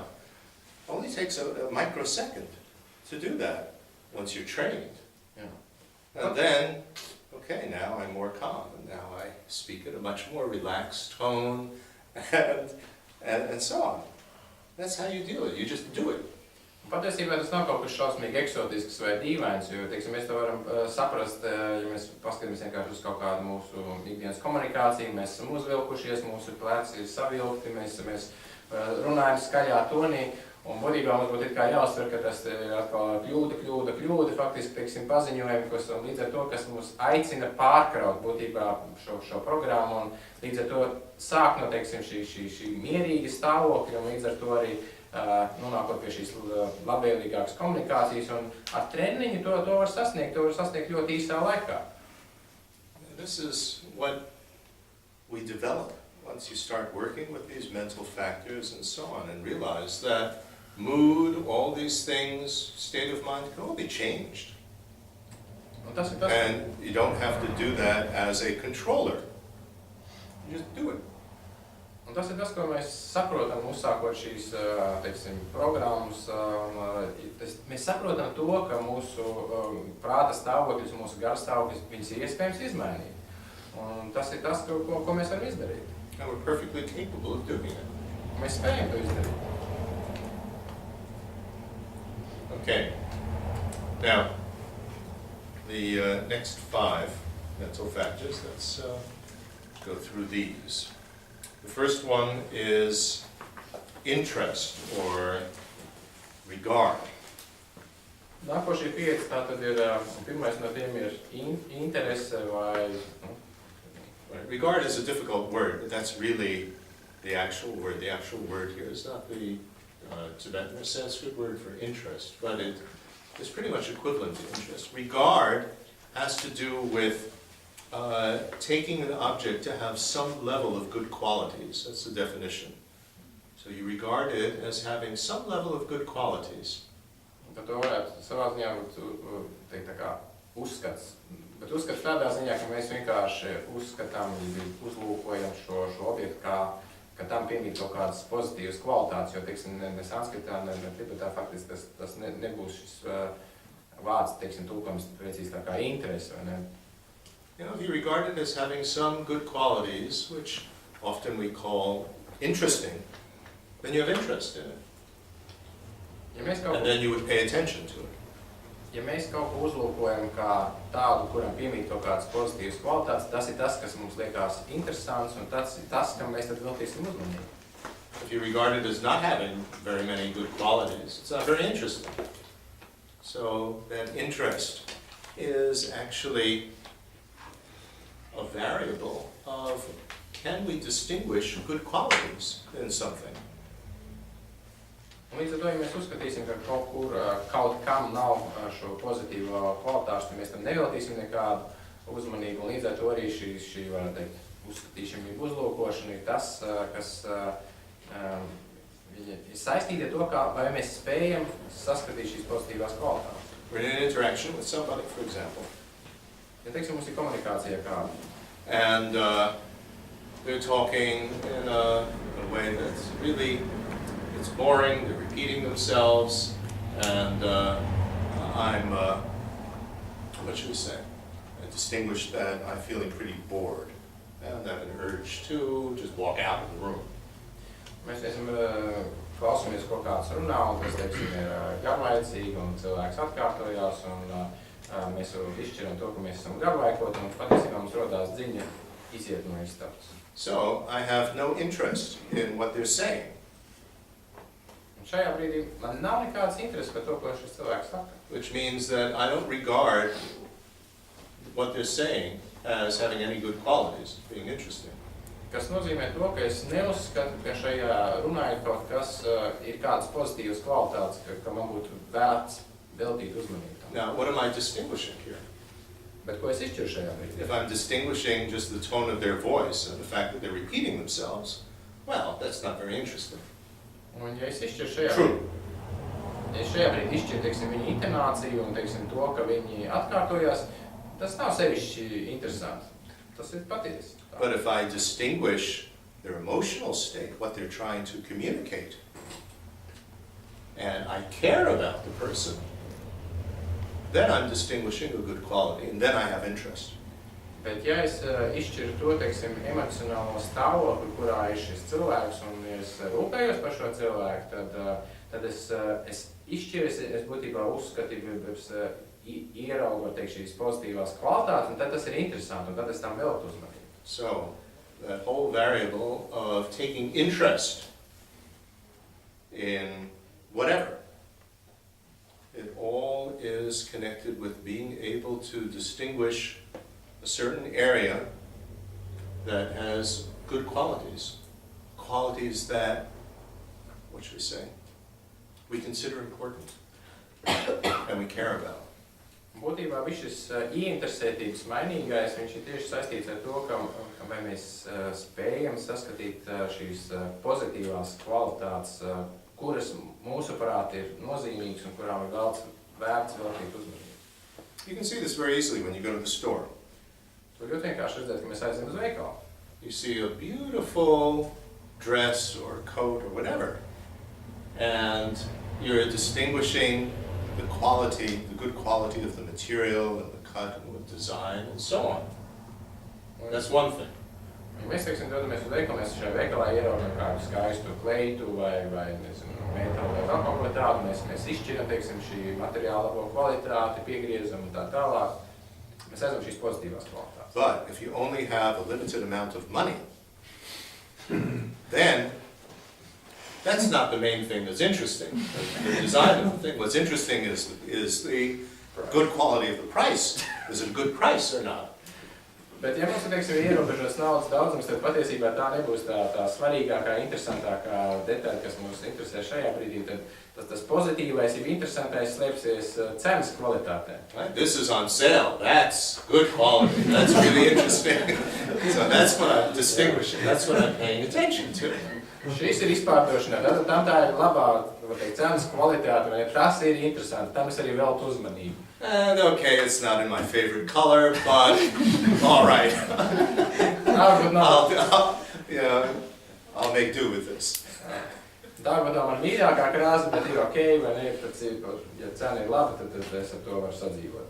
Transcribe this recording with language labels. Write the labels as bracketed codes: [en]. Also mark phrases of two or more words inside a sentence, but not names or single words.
[en] It only takes a microsecond to do that once you're trained. Yeah. And then, okay, now I'm more calm, and now I speak in a much more relaxed tone, and so on. That's how you do it. You just do it. [lv] Patiesībā tas nav kaut kas šausmīgi eksotisks vai dīvains, jo, teiksim, mēs to varam saprast, ja mēs paskatāmies vienkārši uz kaut kādu mūsu ikdienas komunikāciju, mēs esam uzvilkušies, mūsu pleci ir savilkti, mēs runājam skaļā tonī, un būtībā mums būtu kā jāuztver, ka tas ir atkal kļūda, faktiski, teiksim, paziņojumi, kas līdz ar to, kas mums aicina pārkraut būtībā šo programmu, un līdz ar to sāk no, teiksim, šī mierīga stāvokļa, un līdz ar to arī nonākot pie šīs labvēlīgākas komunikācijas, un ar treniņu to var sasniegt ļoti īsā laikā. [en] This is what we develop once you start working with these mental factors and so on, and realize that mood, all these things, state of mind can all be changed. And you don't have to do that as a controller. You just do it. [lv] Un tas ir tas, ko mēs saprotam, uzsākot šīs, teiksim, programmas. Mēs saprotam to, ka mūsu prāta stāvokļus, mūsu gara stāvokļus, viņas ir iespējams izmainīt. Un tas ir tas, ko mēs varam izdarīt. [en] And we're perfectly capable of doing it. [lv] Mēs spējam to izdarīt. [en] Okay. Now, the next 5 mental factors, let's go through these. The first one is interest or regard. [lv] Nākošie 5, tātad ir, pirmais no tiem ir interese vai... [en] Regard is a difficult word, but that's really the actual word. The actual word here is not the Tibetan or Sanskrit word for interest, but it is pretty much equivalent to interest. Regard has to do with taking an object to have some level of good qualities. That's the definition. So you regard it as having some level of good qualities. [lv] Tad to varētu savā ziņā teikt tā kā uzskats. Bet uzskats tādā ziņā, ka mēs vienkārši uzskatām, uzlūkojam šo objektu, ka tam piemīt kaut kādas pozitīvas kvalitātes, jo, teiksim, ne sanskritā, ne tibetā faktiski tas nebūs šis vārds, teiksim, tulkojums precīzi tā kā interese, vai ne? [en] You know, if you regard it as having some good qualities, which often we call interesting, then you have interest in it. And then you would pay attention to it. [lv] Ja mēs kaut ko uzlūkojam kā tādu, kuram piemīt kaut kādas pozitīvas kvalitātes, tas ir tas, kas mums liekas interesants, un tas ir tas, kam mēs tad veltīsim uzmanību. [en] If you regard it as not having very many good qualities, it's not very interesting. So then interest is actually a variable of, can we distinguish good qualities in something? [lv] Un līdz ar to, ja mēs uzskatīsim, ka kaut kam nav šo pozitīvo kvalitāšu, tad mēs tam neveltīsim nekādu uzmanību, un līdz ar to arī šī var teikt, uzskatīšana, uzlūkošana ir tas, kas ir saistīti ar to, vai mēs spējam saskatīt šīs pozitīvās kvalitātes. [en] We're in an interaction with somebody, for example. [lv] Ja, teiksim, mums ir komunikācija kāda. [en] And they're talking in a way that's really, it's boring, they're repeating themselves, and I'm, what should we say? I distinguish that I'm feeling pretty bored, and I have an urge to just walk out of the room. [lv] Mēs esam klausamies kaut kāds runā, un tas, teiksim, ir garlaicīgi, un cilvēks atkārtojās, un mēs izšķiram to, ka mēs esam garlaikoti, un patiesībā mums rodās dziņa iziet no istabas. [en] So I have no interest in what they're saying. [lv] Un šajā brīdī man nav nekāds interesi par to, ko šis cilvēks saka. [en] Which means that I don't regard what they're saying as having any good qualities, being interesting. [lv] Kas nozīmē to, ka es neuzskatu, ka šajā runā ir kaut kas, ir kādas pozitīvas kvalitātes, ka man būtu vērts veltīt uzmanību tam. [en] Now, what am I distinguishing here? [lv] Bet ko es izšķiru šajā brīdī? [en] If I'm distinguishing just the tone of their voice and the fact that they're repeating themselves, well, that's not very interesting. [lv] Un ja es izšķiru šajā [en] True. [lv] Ja es šajā brīdī izšķiru, teiksim, viņu intonāciju un, teiksim, to, ka viņi atkārtojās, tas nav sevišķi interesanti. Tas ir patiesi. [en] But if I distinguish their emotional state, what they're trying to communicate, and I care about the person, then I'm distinguishing a good quality, and then I have interest. [lv] Bet ja es izšķiru to, teiksim, emocionālo stāvokli, kurā ir šis cilvēks, un es rūpējos par šo cilvēku, tad es izšķiru, es būtībā uzskatīju, es ieraugu, teikšu, šīs pozitīvās kvalitātes, un tad tas ir interesanti, un tad es tam veltu uzmanību. [en] So, that whole variable of taking interest in whatever, it all is connected with being able to distinguish a certain area that has good qualities, qualities that, what should we say, we consider important and we care about. [lv] Būtībā viss šis ieinteresētības mainīgais, viņš ir tieši saistīts ar to, ka vai mēs spējam saskatīt šīs pozitīvās kvalitātes, kuras mūsuprāt ir nozīmīgas un kurām ir vērts veltīt uzmanību. [en] You can see this very easily when you go to the store. [lv] To ļoti vienkārši redzēt, ka mēs aizējam uz veikalu. [en] You see a beautiful dress or coat or whatever, and you're distinguishing the quality, the good quality of the material and the cut and the design and so on. That's one thing. [lv] Ja mēs, teiksim, dodamies uz veikalu, mēs šajā veikalā ieraugam kādu skaistu kleitu vai nezinu, metālu vai vēl kaut ko tādu, mēs izšķiram, teiksim, šī materiāla labo kvalitāti, piegriezam un tā tālāk. Mēs aizam šīs pozitīvās kvalitātes. [en] But if you only have a limited amount of money, then that's not the main thing that's interesting. The design of the thing. What's interesting is the good quality of the price. Is it a good price or not? [lv] Bet ja mums, teiksim, ir ierobežots naudas daudzums, tad patiesībā tā nebūs tā svarīgākā, interesantākā detaļa, kas mums interesē šajā brīdī. Tad tas pozitīvais, ja interesantais slēpsies cenas kvalitātē. [en] Right? This is on sale. That's good quality. That's really interesting. So that's what I'm distinguishing. That's what I'm paying attention to. [lv] Šis ir izpārdošanā, tad tam tā ir labā, cenas kvalitāte, vai tas ir interesanti, tam es arī veltu uzmanību. [en] And okay, it's not in my favorite color, but all right. I'll make do with this. [lv] Tā varbūt man mīļākā krāsa, bet ir ok, vai ne, ja cena ir laba, tad es ar to varu sadzīvot.